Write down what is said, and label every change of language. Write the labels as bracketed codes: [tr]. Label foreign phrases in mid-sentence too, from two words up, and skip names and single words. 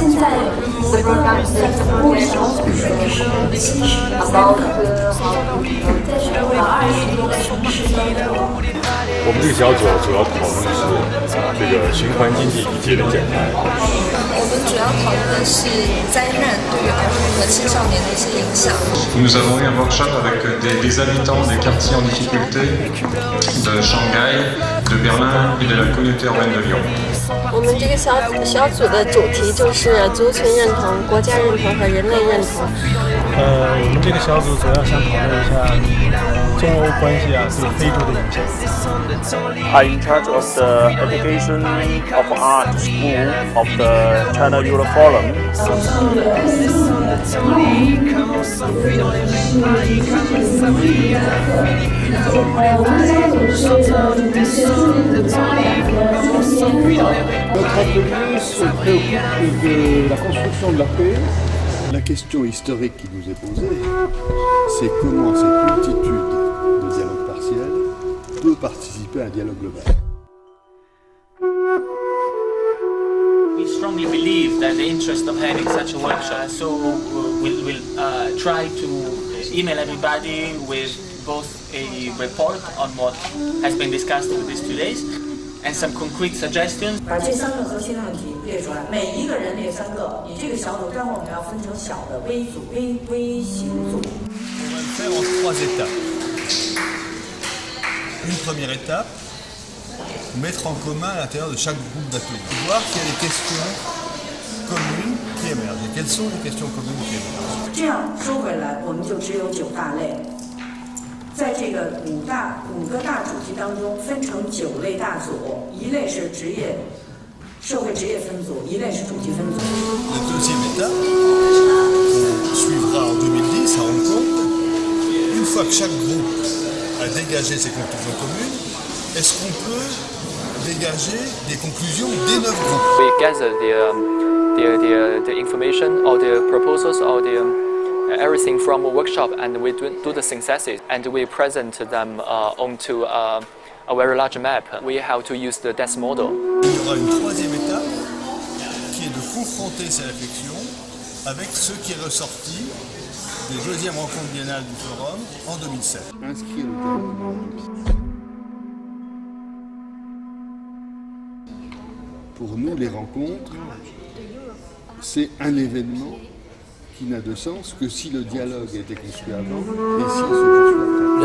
[zh] 现在我们把在中国小组是73个，在全国20多个城市都有。我们这个小组主要讨论的是这个循环经济以及人减排。我们主要讨论的是灾难对于儿童和青少年的一些影响。 [fr] Nous avons eu un workshop avec des habitants des quartiers en difficulté de Shanghai, de Berlin et de la communauté urbaine de Lyon. [zh] 我们这个小组的主题就是族群认同、国家认同和人类认同。我们这个小组主要想讨论一下中欧关系对非洲的影响。 [en] I'm in charge of the education of art school of the China Europe Forum. [fr] Notre atelier se préoccupe de la construction de la paix. La question historique qui nous est posée, c'est comment cette multitude de dialogues partiels peut participer à un dialogue global. [en] We strongly believe that the interest of having such a workshop, so we'll try to email everybody with both a report on what has been discussed over these 2 days and some concrete suggestions. [zh] 把这3个核心的问题列出来，每一个人列3个，你这个小组，待会儿我们要分成小的微组、微型组。 [fr] On va le faire en 3 étapes. Une première étape, mettre en commun à l'intérieur de chaque groupe d'ateliers. Voir s'il y a des questions communes qui émergent. Et quelles sont les questions communes qui émergent? [zh] 这样说回来，我们就只有9大类。在这个5个大主题当中，分成9类大组，一类是社会职业分组，一类是主题分组。 [fr] La deuxième étape, on suivra en 2010 à Hong Kong. Une fois que chaque groupe a dégagé ses conclusions communes, est-ce qu'on peut dégager des conclusions des 9 groupes? [en] We gather the information or the proposals or everything from a workshop, and we do the synthesis and we present them onto a very large map. We have to use the DES model. [fr] Il y aura une troisième étape qui est de confronter ces réflexions avec ce qui est ressorti des deuxièmes rencontres biennales du forum en 2007. Inscrire le dialogue. Pour nous, les rencontres, c'est un événement qui n'a de sens que si le dialogue a été construit avant et s'il se poursuit après.